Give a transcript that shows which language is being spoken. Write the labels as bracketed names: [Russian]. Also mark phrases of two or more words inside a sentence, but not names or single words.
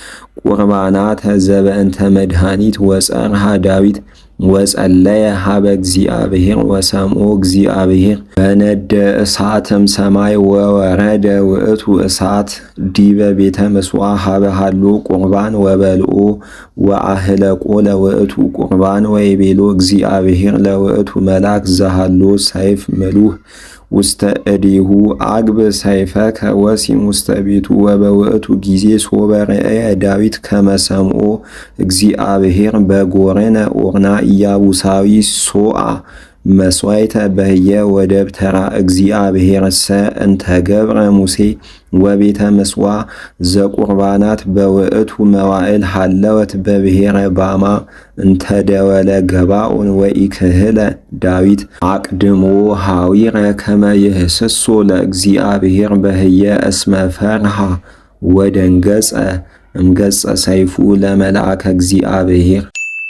[Geez] ቁርባናተ ዘበእንተ መድኃኒት ወጸርሃ ዳዊት ወጸለየ ሀበ እግዚአብሔር ወሰምዖ እግዚአብሔር በነደ እሳትም ሰማይ ወወረደ ውእቱ እሳት ዲበ ቤተ ምጽዋዕ ሀበ ሀሎ ቁርባን ወበልኦ ወአህለቆ ለውእቱ ቁርባን ወይቤሎ እግዚአብሔር ለውእቱ መልአክ ዘሃሎ ሰይፍ ምሉህ ውስተ እዴሁ አግብ ሰይፈከ ወሲም ውስተ ቤቱ ወበውእቱ ጊዜ ሶበ ርእየ ዳዊት ከመ ሰምዖ እግዚአብሔር በጎረነ ኦርና ኢያቡሳዊ ሶአ መስዋዕተ በህየ ወደብተራ እግዚአብሔርሰ እንተ ገብረ ሙሴ ወቤተ ምጽዋዕ ዘቁርባናት በውእቱ መዋዕል ሀለወት በብሔረ ባማ እንተ ደወለ ገባኦን ወኢክህለ ዳዊት አቅድሞ ሐዊረ ከመ ይህስሶ ለእግዚአብሔር በህየ እስመ ፈርሃ ወደንገጸ እምገጸ ሰይፉ ለመልአከ እግዚአብሔር